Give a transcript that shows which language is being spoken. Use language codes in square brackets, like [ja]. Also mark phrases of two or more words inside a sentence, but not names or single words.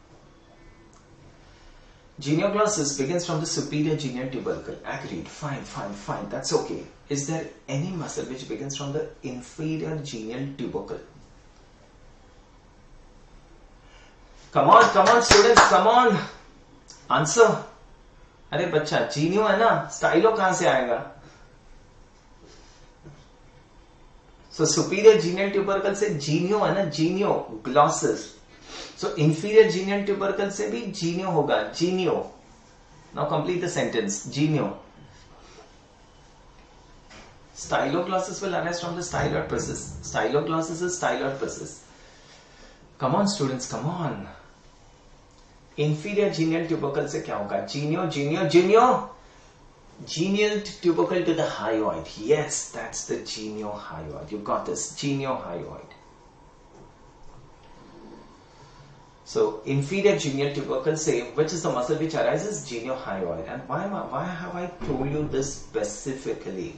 [en] Genioglossus begins from the superior genial tubercle. Agreed. Fine. That's okay. Is there any muscle which begins from the inferior genial tubercle? Come on students, come on. Answer. [hi] अरे बच्चा जीनियो है ना, स्टाइलो कहां से आएगा? [en] So superior genial tubercle से genio [hi] है ना, [en] genio, glossus. So inferior genial tubercle [hi] से भी [en] genio होगा, genio. Now complete the sentence, genio. Styloglossus will arise from the styloid process. Styloglossus is styloid process. Come on students, come on. Inferior genial tubercle [hi] से क्या होगा? [en] Genio, genio, genio. Genial tubercle to the hyoid. Yes, that's the geniohyoid. You got this, geniohyoid. So inferior genial tubercle say, which is the muscle which arises? Geniohyoid. And why have I told you this specifically?